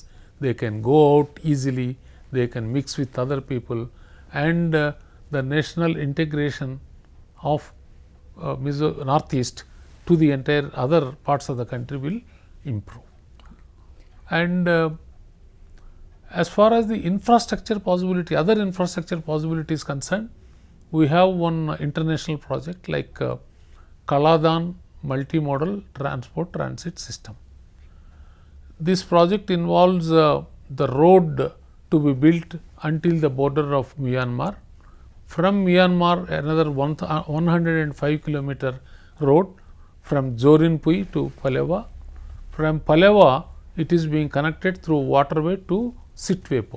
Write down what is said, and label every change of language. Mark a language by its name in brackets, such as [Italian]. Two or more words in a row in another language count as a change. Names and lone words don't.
[English] They can go out easily, they can mix with other people, and the national integration of Northeast to the entire other parts of the country will improve. And as far as the infrastructure possibility, other infrastructure possibility is concerned, we have one international project like Kaladan multimodal transport transit system. This project involves the road to be built until the border of Myanmar. From Myanmar, another 105 kilometer road from Jorinpui to Palewa. From Palewa, it is being connected through waterway to Sitwe port.